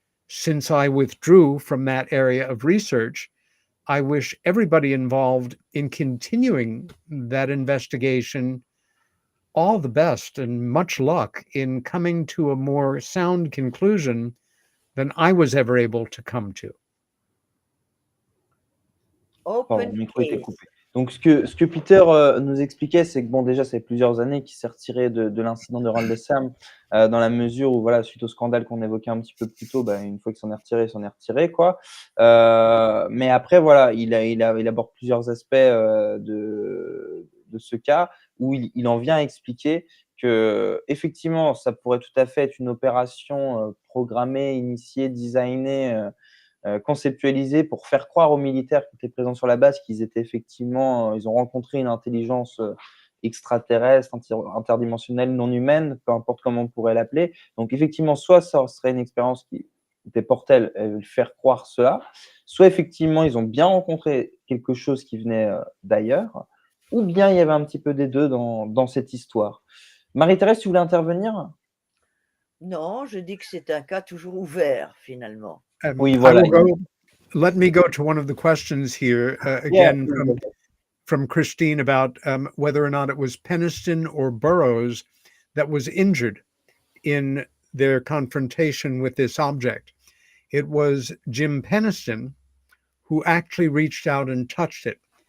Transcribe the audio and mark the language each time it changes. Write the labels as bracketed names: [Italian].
[English] Since I withdrew from that area of research, I wish everybody involved in continuing that investigation all the best and much luck in coming to a more sound conclusion than I was ever able to come to. [French] Pardon, le micro était coupé. Donc, ce que Peter nous expliquait, c'est que bon, déjà, ça fait plusieurs années qu'il s'est retiré de l'incident de Rendlesham, dans la mesure où, voilà, suite au scandale qu'on évoquait un petit peu plus tôt, bah, une fois qu'il s'en est retiré, quoi. Mais après, voilà, il aborde plusieurs aspects de ce cas où il en vient expliquer que, effectivement, ça pourrait tout à fait être une opération programmée, initiée, designée, conceptualisé pour faire croire aux militaires qui étaient présents sur la base qu'ils étaient effectivement, ils ont rencontré une intelligence extraterrestre, interdimensionnelle, non humaine, peu importe comment on pourrait l'appeler. Donc effectivement, soit ça serait une expérience qui était portelle, faire croire cela, soit effectivement, ils ont bien rencontré quelque chose qui venait d'ailleurs, ou bien il y avait un petit peu des deux dans cette histoire. Marie-Thérèse, tu voulais intervenir? Non, je dis que c'est un cas toujours ouvert, finalement. Oui, voilà. [English] Let me go to one of the questions here again from Christine about whether or not it was Peniston or Burroughs that was injured in their confrontation with this object. It was Jim Peniston who actually reached out and touched it.